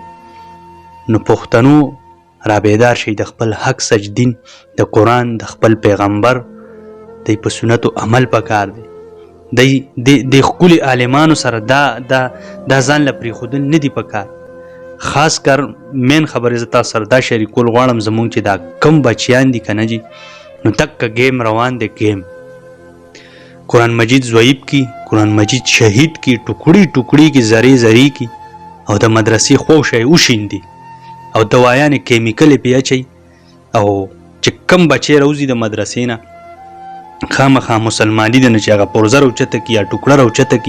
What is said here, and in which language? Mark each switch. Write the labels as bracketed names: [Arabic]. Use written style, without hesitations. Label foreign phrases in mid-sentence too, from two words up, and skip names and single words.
[Pashto] نو پښتنو رابیدار شئ، د خپل حق سچ دین، د قرآن، د خپل پیغمبر، دی په سنتو عمل پکار دی. د ښکلي عالمانو سره دا ځان له پرېښودل نه دي پکار. [Urdu] خاص کر [Pashto] مین خبرې زه تاسو سره دا شریکول غواړم، زمونږ چې دا کم بچیان دي که نه جي نو دقه گیم روان دی گیم. قرآن مجید ضعیف کی، قرآن مجید شهید کی، ټوکړي ټوکړي کی، زری زری کی، او د مدرسې خوشی وشیندي او دوايانې کیمیکلې پې اچوي. او چې کم بچی روزي د مدرسې نه خامخا مسلماني ده نه چې هغه پرزه راوچته کي یا ټوکړه راوچته کي.